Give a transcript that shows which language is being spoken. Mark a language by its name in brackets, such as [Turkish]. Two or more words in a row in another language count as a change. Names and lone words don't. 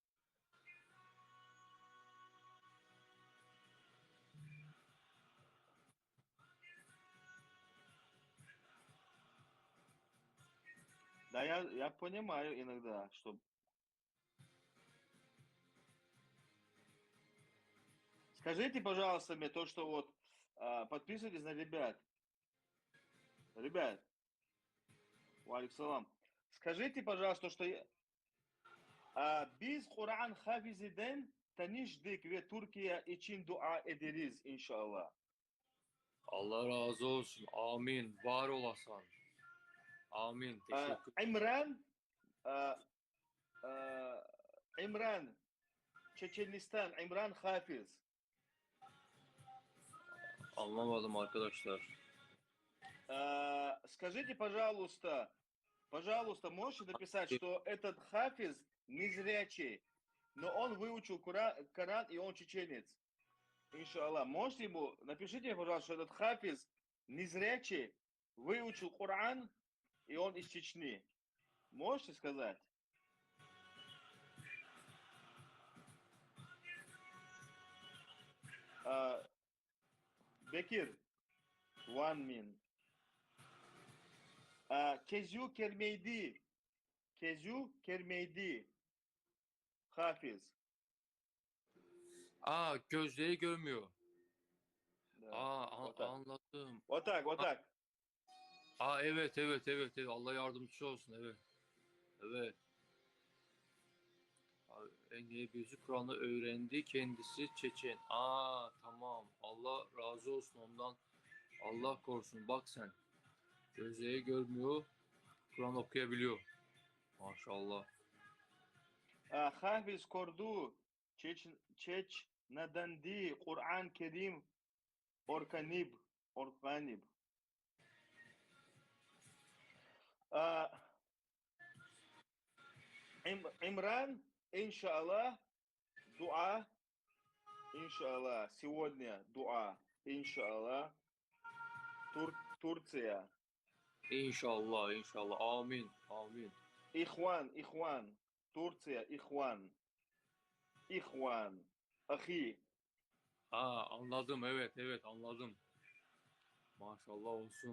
[Russian] Да, я понимаю иногда, что... Скажите, пожалуйста, мне то, что вот подписывайтесь на ребят. Ребят, валиксалам. Скажите, пожалуйста, что [Turkish] biz Kur'an hafiziden tanıştık ve Türkiye için dua ederiz inşallah. Allah razı olsun. Amin. Var olasın. Amin. Teşekkür. İmran, Çeçenistan, İmran Hafiz. Anlamadım arkadaşlar. [Russian] Скажите, пожалуйста, Пожалуйста, можете написать, что этот Хафиз незрячий, но он выучил Коран, и он чеченец. Иншаллах. Можете ему, напишите, пожалуйста, что этот Хафиз незрячий, выучил Коран, и он из Чечни. Можете сказать? [English] Бекир, one min. [Turkish] Gözü görmeydi. Кезю Kermeydi. Hafiz. Gözleri görmüyor. [Russian] Да. Вот так. [Turkish] Anladım. [Russian] Вот так, вот так. [Turkish] Evet, evet, evet, evet. Allah yardımcısı olsun. Evet. Evet. Engelli birisi Kur'an'ı öğrendi. Kendisi Çeçen. Tamam. Allah razı olsun ondan. Allah korusun. Bak sen. Gözleri görmüyor. Kur'an okuyabiliyor. Maşallah. Hafiz Kordu. Çeç Nadandi. Kur'an Kerim. Orkanib. Orkanib. [Russian] Имран, иншаллах, дуа, иншаллах, сегодня дуа, иншаллах, Турция. [Turkish] İnşallah, inşallah. Amin, amin. [Russian] Ихван, Турция, Ихван, Ахи. [Turkish] Anladım. Evet, evet, anladım. Maşallah olsun.